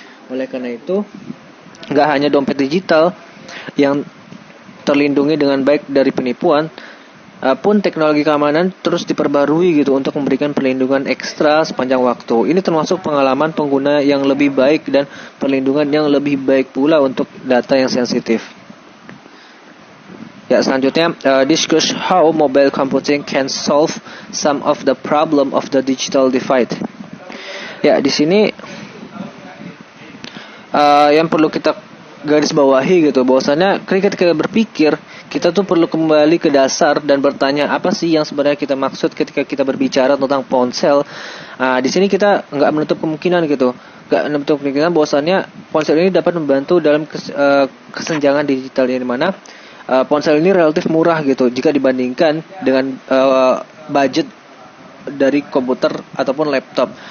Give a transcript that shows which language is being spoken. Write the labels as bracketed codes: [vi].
[id] Oleh karena itu, nggak hanya dompet digital yang terlindungi dengan baik dari penipuan, pun teknologi keamanan terus diperbarui gitu untuk memberikan perlindungan ekstra sepanjang waktu. Ini termasuk pengalaman pengguna yang lebih baik dan perlindungan yang lebih baik pula untuk data yang sensitif. Ya, selanjutnya, [en] discuss how mobile computing can solve some of the problem of the digital divide. [id] Ya, di sini yang perlu kita garis bawahi gitu, bahwasannya ketika kita berpikir, kita tuh perlu kembali ke dasar dan bertanya apa sih yang sebenarnya kita maksud ketika kita berbicara tentang ponsel. Di sini kita nggak menutup kemungkinan gitu, nggak menutup kemungkinan bahwasannya ponsel ini dapat membantu dalam kesenjangan digital yang dimana ponsel ini relatif murah gitu jika dibandingkan dengan budget dari komputer ataupun laptop.